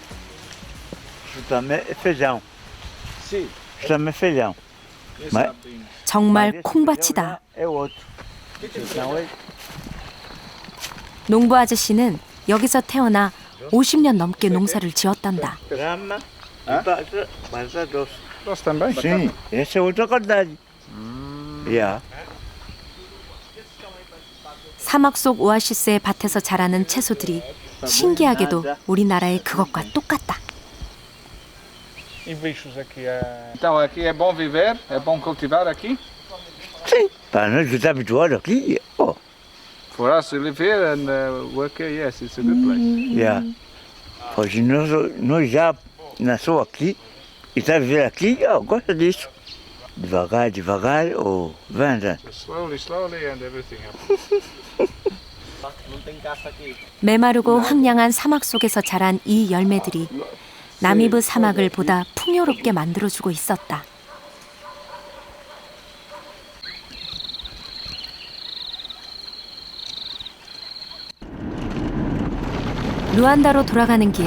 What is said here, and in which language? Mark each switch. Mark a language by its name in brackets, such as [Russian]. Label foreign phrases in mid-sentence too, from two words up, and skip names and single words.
[Korean] 정말 콩밭이다. 농부 아저씨는 여기서 태어나 50년 넘게 농사를 지었단다. [Portuguese] Sim, essa é outra qualidade. [English] Yeah. [Korean] 사막 속 오아시스의 밭에서 자라는 채소들이 신기하게도 우리나라의 그것과 똑같다. [Portuguese] Então aqui é bom viver? É bom cultivar aqui? Sim, para nós que estamos habituados aqui, oh. [English] For us to live here and work here, yes, it's a good place. Yeah. [Portuguese] Pois nós já nasceu aqui e está a viver aqui, oh, gosta disso. Devagar, devagar, ou venda. [English] Slowly, slowly and everything happens. [Korean] 메마르고 황량한 사막 속에서 자란 이 열매들이 나미브 사막을 보다 풍요롭게 만들어주고 있었다. 루안다로 돌아가는 길.